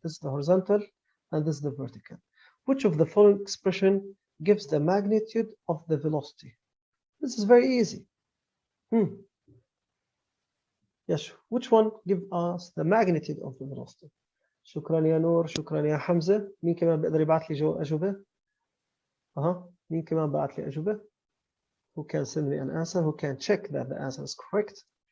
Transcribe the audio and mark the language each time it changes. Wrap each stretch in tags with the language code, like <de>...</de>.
<en>This is the horizontal and this is the vertical. Which of the following expression gives the magnitude of the velocity? This is very easy. Yes, which one gives us the magnitude of the velocity?</en> <ar>شكرا يا نور، شكرا يا حمزة. مين كمان بيقدر يبعث لي أجوبة؟ مين كمان بعت لي أجوبة؟</ar> <en>Who can send me an answer? Who can check that the answer is correct?</en>